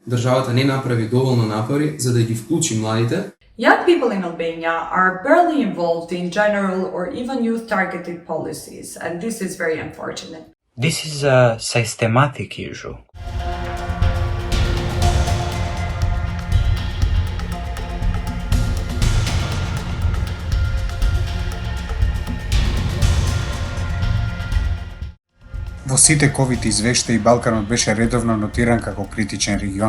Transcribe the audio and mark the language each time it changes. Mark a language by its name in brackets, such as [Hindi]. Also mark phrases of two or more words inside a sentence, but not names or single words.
[Macedonian] државата не направи доволно напори за да ги вклучи младите. [English] Young people in Albania are barely involved in general or even youth-targeted policies, and this is very unfortunate. This is a systematic issue. [Macedonian] Во сите ковид извештаи Балканот беше редовно нотиран како критичен регион.